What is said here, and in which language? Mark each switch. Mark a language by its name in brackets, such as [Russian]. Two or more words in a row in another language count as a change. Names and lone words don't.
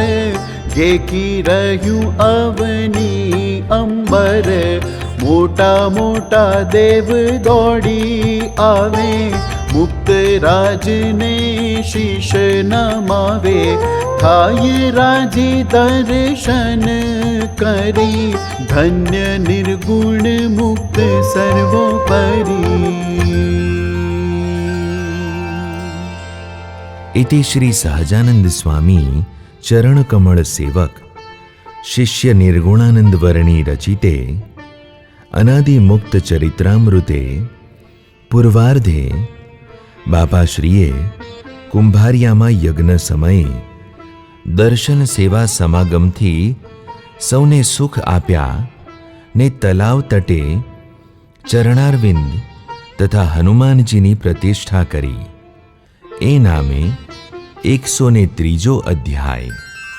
[Gujarati] ગેકી રહ્યું અવની અંબર, મોટા મોટા દેવ દોડી આવે, મુક્ત રાજને શીશ નમાવે, થાય રાજી દર્શન કરી, ધન્ય નિર્ગુણ મુક્ત સર્વોપરી. [Sanskrit] इति श्री सहजानंद स्वामी चरण कमल सेवक शिष्य निर्गुणानंद वर्णी रचिते अनादि मुक्त चरित्रामृते पूर्वार्धे [Gujarati] બાપાશ્રીએ કુંભારિયામા યજ્ઞ સમયે દર્શન સેવા સમાગમથી સૌને સુખ આપ્યા ને તલાવ તટે ચરણારવિંદ તથા હનુમાનજીની પ્રતિષ્ઠા કરી. એ નામે 103 અધ્યાય.